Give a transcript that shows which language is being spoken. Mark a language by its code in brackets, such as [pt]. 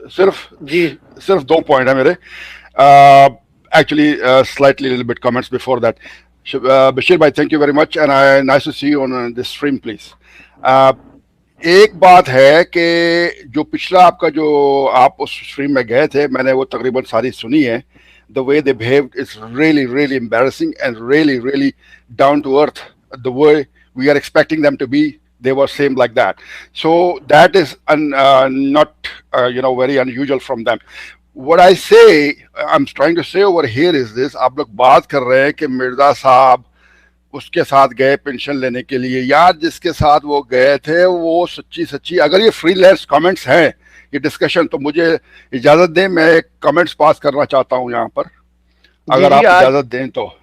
[hi] सिर्फ 2 पॉइंट है मेरे, [en] Actually slightly little bit comments before that. Bashir भाई thank you very much and nice to see you on this stream please. [hi] एक बात है कि जो पिछला आपका जो आप उस स्ट्रीम में गए थे, मैंने वो तकरीबन सारी सुनी है। [en] The way they behaved is really, really embarrassing and really, really down to earth. The way we are expecting them to be, they were same like that. So that is not, very unusual from them. What I say, I'm trying to say over here is this: [hi] आप लोग बात कर रहे हैं कि मिर्जा साहब उसके साथ गए पेंशन लेने के लिए। यार जिसके साथ वो गए थे वो सच्ची अगर ये फ्रीलांस कमेंट्स हैं ये डिस्कशन, तो मुझे इजाजत दें, मैं एक कमेंट्स पास करना चाहता हूं यहाँ पर, अगर आप इजाजत दें तो।